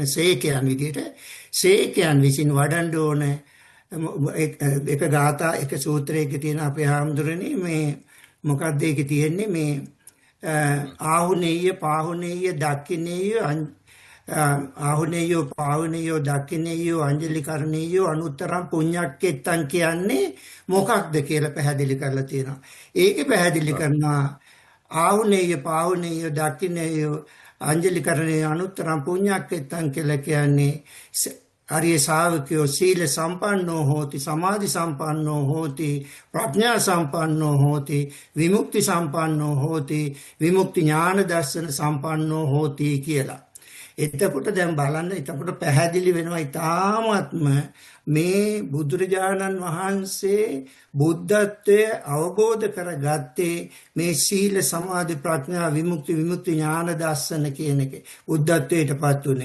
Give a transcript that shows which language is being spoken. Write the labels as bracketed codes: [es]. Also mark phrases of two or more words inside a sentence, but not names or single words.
[si] සේකයන් විදියට සේකයන් විසින් වඩන්න ඕන එක ගාථා එක සූත්‍රයක තියෙන අපේ හාමුදුරනේ මේ මොකක්ද ඒකේ තියෙන්නේ මේ [pi] ආහුනේය පාහුනේය දක්ඛිනේය ආහුනේයෝ පාහුනේයෝ දක්ඛිනේයෝ අංජලි කරණේයෝ අනුත්තරම් පුඤ්ඤක්කෙත්තං [si] කියන්නේ මොකක්ද කියලා පැහැදිලි කරලා තියෙනවා. ඒකේ පැහැදිලි කරනවා [pi] ආහුනේය පාහුනේය දක්ඛිනේය අංජලි කරණේය අනුත්තරම් පුඤ්ඤක්කෙත්තං [si] කියලා කියන්නේ [pi] ආර්ය ශ්‍රාවකයෝ සීල සම්පන්නෝ හෝති සමාධි සම්පන්නෝ හෝති ප්‍රඥා සම්පන්නෝ හෝති විමුක්ති සම්පන්නෝ හෝති විමුක්ති ඥාන දර්ශන සම්පන්නෝ හෝති [si] කියලා. එතකොට දැන් බලන්න එතකොට පැහැදිලි වෙනවා ඊ타ත්ම මේ බුදුරජාණන් වහන්සේ බුද්ධත්වය අවබෝධ කරගත්තේ මේ සීල සමාධි ප්‍රඥා විමුක්ති ඥාන දර්ශන කියන එක බුද්ධත්වයටපත් උනේ.